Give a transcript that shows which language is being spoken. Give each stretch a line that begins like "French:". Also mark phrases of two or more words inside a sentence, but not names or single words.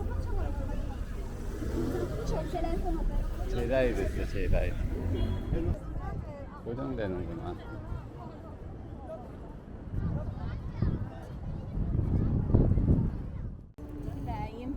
Italian: C'è il telefono però.
Korean: 제다이 됐어, 제다이. 고정되는구나.
Italian: Lei.